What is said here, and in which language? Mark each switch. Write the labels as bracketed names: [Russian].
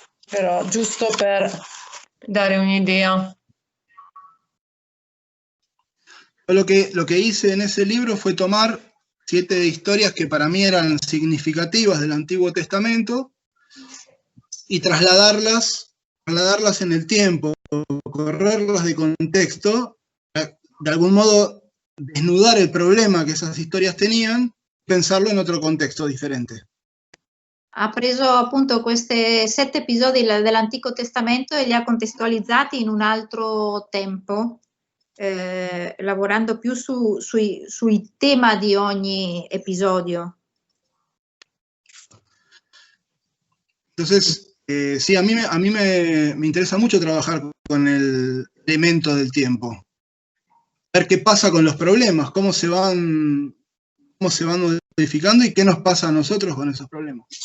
[Italian] Però giusto per dare un'idea. [Spanish] Lo que hice en ese libro fue tomar 7 historias que para mí eran significativas del Antiguo Testamento y trasladarlas en el tiempo, correrlas de contexto, de algún modo desnudar el problema que esas historias tenían, pensarlo en otro contexto differente. [Italian] Ha preso appunto questi 7 episodi dell'Antico Testamento e li ha contestualizzati in un altro tempo, lavorando più sui tema di ogni episodio. [Spanish] Entonces, sí, a mí me interesa mucho trabajar con el elemento del tiempo. Ver qué pasa con los problemas, cómo se van modificando y qué nos pasa a nosotros con esos problemas.